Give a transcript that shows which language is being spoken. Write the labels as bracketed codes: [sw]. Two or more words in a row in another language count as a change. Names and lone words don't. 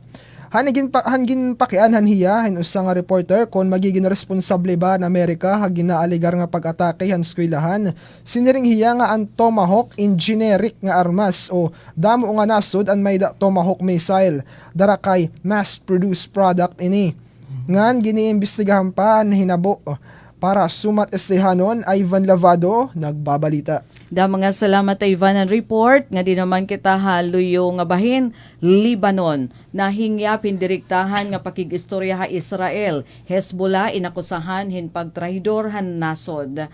[war] Hangin pakian han hiya hin usa nga reporter kon magiging responsable ba na Amerika ha ginaaligar nga pag-atake han eskwelahan. Siniring hiya nga ang Tomahawk in generic nga armas o damo nga nasod ang may Tomahawk missile dara kay [en] mass-produced product [war] ini. Ngan giniimbestigahan pa ang hinabo. Para sumat estehanon, Ivan Lavado nagbabalita. Da mga salamat Ivan ang report nga di naman kita haluyo nga bahin Lebanon nahingya pindiriktahan nga pakigistorya ha Israel Hezbollah inakusahan hin pagtraidor han nasod.